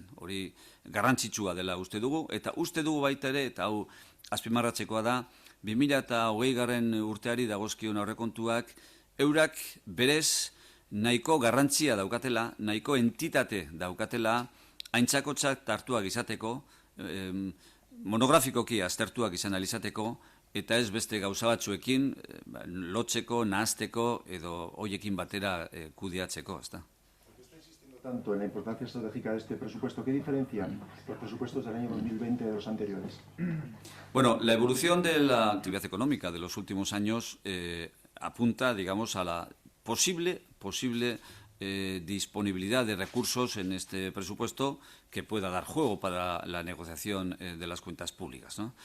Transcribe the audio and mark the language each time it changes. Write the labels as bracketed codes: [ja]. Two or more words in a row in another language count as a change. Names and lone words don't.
[eu] Hori garrantzitsua dela uste dugu, eta uste dugu baita ere, eta hau azpimarratzekoa da, 2020 urteari dagozkion aurrekontuak, eurak berez nahiko garrantzia daukatela, nahiko entitate daukatela, aintzakotzat hartuak izateko, monografikoki aztertuak izan alizateko, eta ez beste gauza batzuekin lotzeko, nahazteko edo hoiekin batera kudeatzeko, ezta. [es] Está insistiendo tanto en la importancia estratégica de este presupuesto. ¿Qué diferencia los presupuestos del año 2020 de los anteriores? Bueno, la evolución de la actividad económica de los últimos años apunta, digamos, a la posible disponibilidad de recursos en este presupuesto que pueda dar juego para la negociación de las cuentas públicas, ¿no?